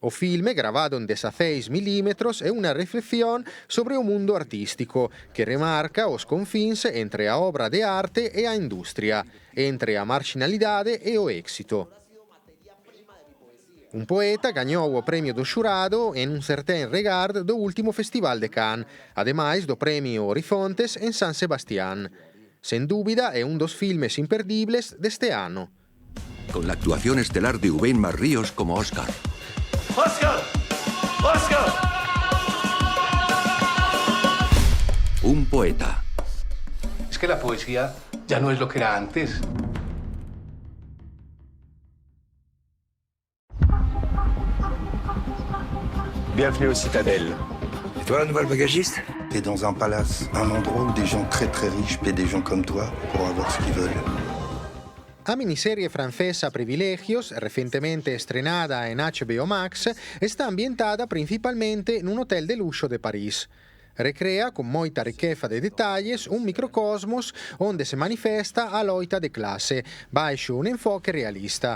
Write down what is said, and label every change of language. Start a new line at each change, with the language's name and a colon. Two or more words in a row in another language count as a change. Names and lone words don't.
Galician: O filme grabado en 16 milímetros é unha reflexión sobre o mundo artístico que remarca os confins entre a obra de arte e a industria, entre a marginalidade e o éxito. Un poeta gañou o premio do xurado en un certain regard do último Festival de Cannes, ademais do premio Horizontes en San Sebastián. Sen dúbida é un dos filmes imperdibles deste ano.
Spanish: Con la actuación estelar de Ubain Marríos como Oscar. ¡Oscar! ¡Oscar! Un poeta. Es que la poesía ya no es lo que era antes.
French: Bienvenue au Citadelle. Et toi, la nouvelle bagagiste? T'es dans un palace, un endroit où des gens très très riches paient des gens comme toi pour avoir ce qu'ils veulent.
Galician: La miniserie francesa Privilegios, recentemente estrenada en HBO Max, está ambientada principalmente en un hotel de luxo de París. Recrea con moita riqueza de detalles un microcosmos onde se manifesta a loita de clase, baixo un enfoque realista.